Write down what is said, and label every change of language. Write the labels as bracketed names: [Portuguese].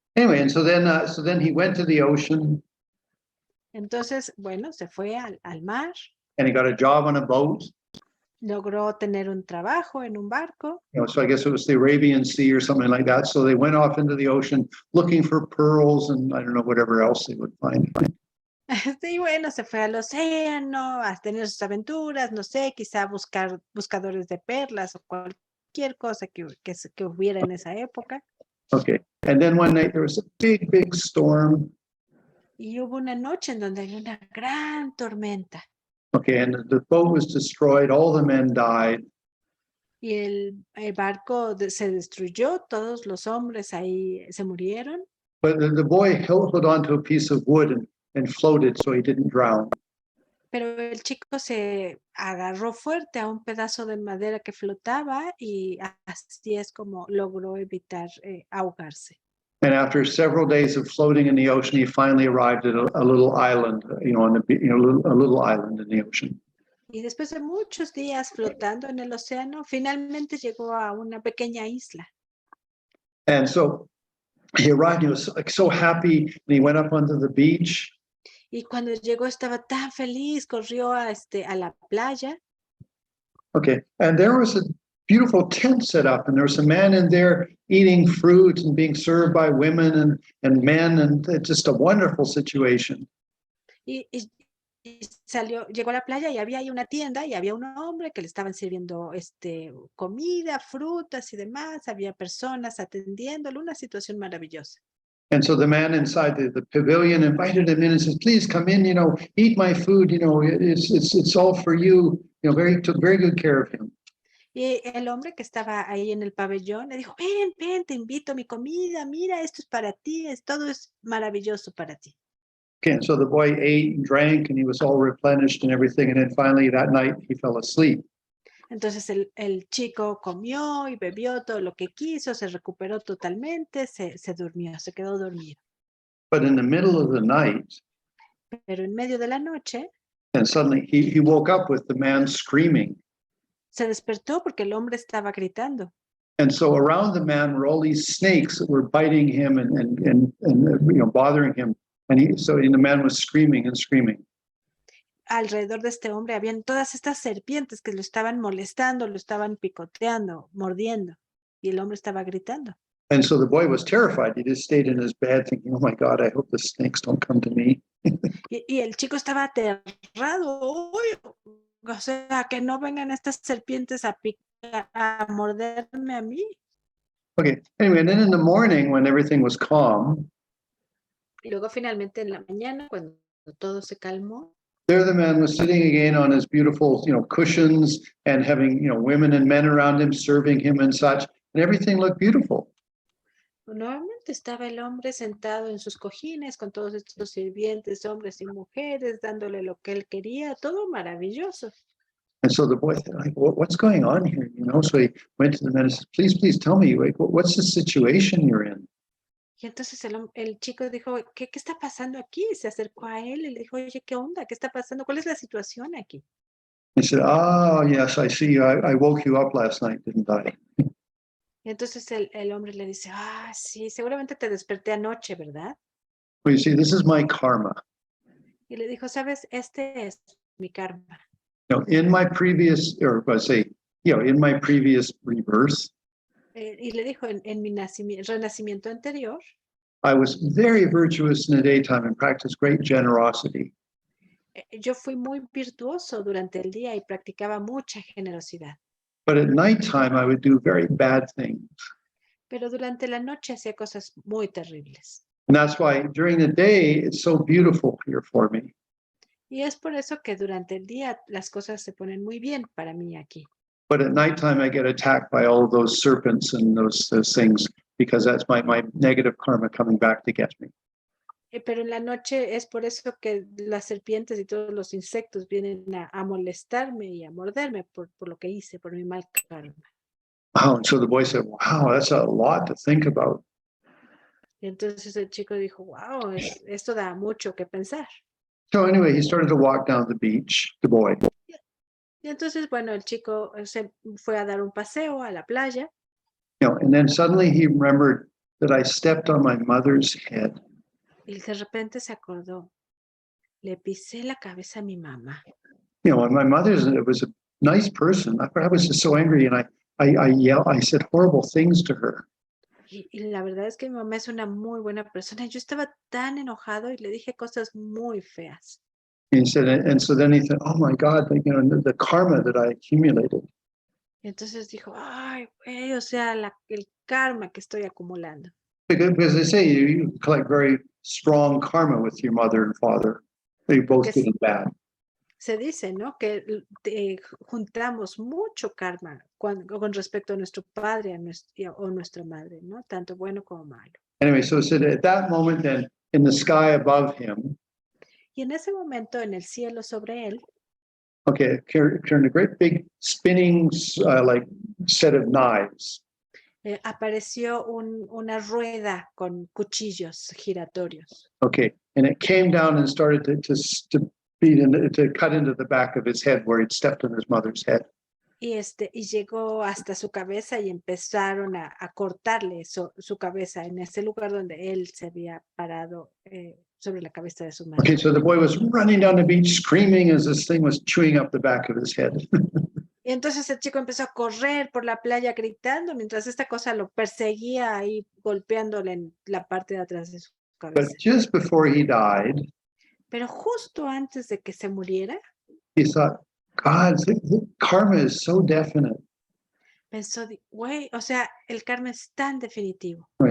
[English] Anyway, and so then he went to the ocean [Spanish] Entonces, bueno, se fue al mar, [English] and he got a job on a boat. [Spanish] logró tener un trabajo en un barco. [English] So I guess it was the Arabian Sea or something like that. So they went off into the ocean looking for pearls and I don't know, whatever else they would find. [Spanish] Sí, bueno, se fue al océano a tener sus aventuras, no sé, quizá buscar buscadores de perlas o cualquier cosa que hubiera en esa época. [English] Okay. And then one night there was a big storm. [Spanish] Y hubo una noche en donde había una gran tormenta. [English] Okay. And the boat was destroyed. All the men died. [Spanish] Y el barco se destruyó, todos los hombres ahí se murieron. [English] But the boy held onto a piece of wood and floated so he didn't drown. [Spanish] Pero el chico se agarró fuerte a un pedazo de madera que flotaba y así es como logró evitar ahogarse. [English] And after several days of floating in the ocean, he finally arrived at a little island, a little island in the ocean. [Spanish] Y después de muchos días flotando en el océano, finalmente llegó a una pequeña isla. [English] And so he arrived, he was like so happy, and he went up onto the beach. [Spanish] Y cuando llegó estaba tan feliz, corrió a la playa. [English] Okay, and there was beautiful tent set up, and there was a man in there eating fruit and being served by women and men, and it's just a wonderful situation. [Spanish] Y salió, llegó a la playa y había ahí una tienda y había un hombre que le estaban sirviendo comida, frutas y demás. Había personas atendiéndolo, una situación maravillosa. [English] And so the man inside the pavilion invited him in and says, please come in, eat my food, it's all for you. Took very good care of him. [Spanish] Y el hombre que estaba ahí en el pabellón le dijo, ven, te invito a mi comida, mira, esto es para ti, todo es maravilloso para ti. [English] Okay, and so the boy ate and drank and he was all replenished and everything. And then finally that night he fell asleep. [Spanish] Entonces el chico comió y bebió todo lo que quiso, se recuperó totalmente, se durmió, se quedó dormido. [English] But in the middle of the night, [Spanish] Pero en medio de la noche, [English] and suddenly he woke up with the man screaming. [Spanish] se despertó porque el hombre estaba gritando. [English] And so around the man were all these snakes that were biting him and bothering him. And the man was screaming and screaming. [Spanish] Alrededor de este hombre habían todas estas serpientes que lo estaban molestando, lo estaban picoteando, mordiendo. Y el hombre estaba gritando. [English] And so the boy was terrified. He just stayed in his bed thinking, oh my God, I hope the snakes don't come to me. [Spanish] Y el chico estaba aterrado. O sea, que no vengan estas serpientes a morderme a mí. [English] Okay, anyway, and then in the morning when everything was calm, [Spanish] Y luego finalmente en la mañana, cuando todo se calmó, [English] there the man was sitting again on his beautiful, cushions and having, women and men around him serving him and such, and everything looked beautiful. [Spanish] nuevamente estaba el hombre sentado en sus cojines con todos estos sirvientes, hombres y mujeres, dándole lo que él quería, todo maravilloso. [English] And so the boy said, what's going on here? So he went to the man and said, please tell me, what's the situation you're in? [Spanish] Y entonces el chico dijo, ¿qué está pasando aquí? Se acercó a él y le dijo, oye, ¿qué onda? ¿Qué está pasando? ¿Cuál es la situación aquí? [English] He said, yes, I see. I woke you up last night, didn't I? [Spanish] Y entonces el hombre le dice, sí, seguramente te desperté anoche, ¿verdad? [English] Well, you see, this is my karma. [Spanish] Y le dijo, ¿sabes? Este es mi karma. [English] In my previous, in my previous rebirth, [Spanish] Y le dijo, en mi renacimiento anterior, [English] I was very virtuous in the daytime and practiced great generosity. [Spanish] Yo fui muy virtuoso durante el día y practicaba mucha generosidad. [English] But at nighttime, I would do very bad things. [Spanish] Pero durante la noche hacía cosas muy terribles. [English] And that's why during the day, it's so beautiful here for me. [Spanish] Y es por eso que durante el día las cosas se ponen muy bien para mí aquí. [English] But at nighttime, I get attacked by all those serpents and those things because that's my negative karma coming back to get me. [Spanish] Pero en la noche es por eso que las serpientes y todos los insectos vienen a molestarme y a morderme por lo que hice, por mi mal karma. [English] Wow, and so the boy said, wow, that's a lot to think about. [Spanish] Y entonces el chico dijo, wow, esto da mucho que pensar. [English] So anyway, he started to walk down the beach, the boy. [Spanish] Y entonces, bueno, el chico se fue a dar un paseo a la playa. [English] And then suddenly he remembered that I stepped on my mother's head. [Spanish] Y de repente se acordó, le pisé la cabeza a mi mamá. [English] And my mother was a nice person. I was just so angry, and I said horrible things to her. [Spanish] Y la verdad es que mi mamá es una muy buena persona. Yo estaba tan enojado y le dije cosas muy feas. [English] And he said, and so then he said, "Oh my God, the karma that I accumulated." [Spanish] Y entonces dijo, ay, güey, o sea, el karma que estoy acumulando. [English] Because they say you collect very strong karma with your mother and father. They both good and bad. [Spanish] Se dice, ¿no? Que juntamos mucho karma con respecto a nuestro padre o nuestra madre, ¿no? Tanto bueno como malo. [English] Anyway, so it said at that moment then, in the sky above him, [Spanish] y en ese momento en el cielo sobre él, [English] okay, turned a great big spinning like set of knives. [Spanish] Apareció una rueda con cuchillos giratorios. [English] Okay, and it came down and started to cut into the back of his head where he'd stepped on his mother's head. [Spanish] Y llegó hasta su cabeza y empezaron a cortarle su cabeza en ese lugar donde él se había parado sobre la cabeza de su madre. [English] Okay, so the boy was running down the beach screaming as this thing was chewing up the back of his head. [Spanish] Y entonces el chico empezó a correr por la playa gritando mientras esta cosa lo perseguía ahí golpeándole en la parte de atrás de su cabeza. [English] But just before he died, [Spanish] Pero justo antes de que se muriera, [English] he thought, God, karma is so definite. [Spanish] pensó, güey, o sea, el karma es tan definitivo.